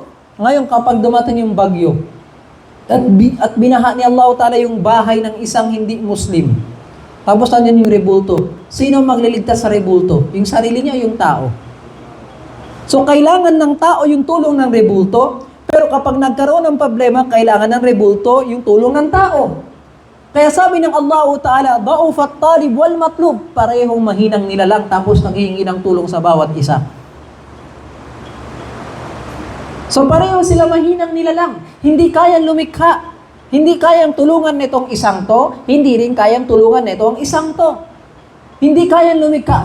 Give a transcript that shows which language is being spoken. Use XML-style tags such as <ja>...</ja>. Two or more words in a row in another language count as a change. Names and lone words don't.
<tl>Ngayon, kapag dumating yung bagyo, at binaha ni Allah Ta'ala yung bahay ng isang hindi Muslim, tapos nandiyan yung rebulto, sino magliligtas sa rebulto? Yung sarili niya o yung tao? So, kailangan ng tao yung tulong ng rebulto, pero kapag nagkaroon ng problema, kailangan ng rebulto yung tulong ng tao. Kaya sabi ng Allah Ta'ala,</tl> <ar>ضعف الطالب والمطلوب,</ar> <tl>parehong mahinang nilalang tapos naghihingi ng tulong sa bawat isa. So pareho sila mahinang nilalang, hindi kayang lumikha, hindi kayang tulungan nitong isang to, hindi rin kayang tulungan nitong isang to. Hindi kayang lumikha.</tl>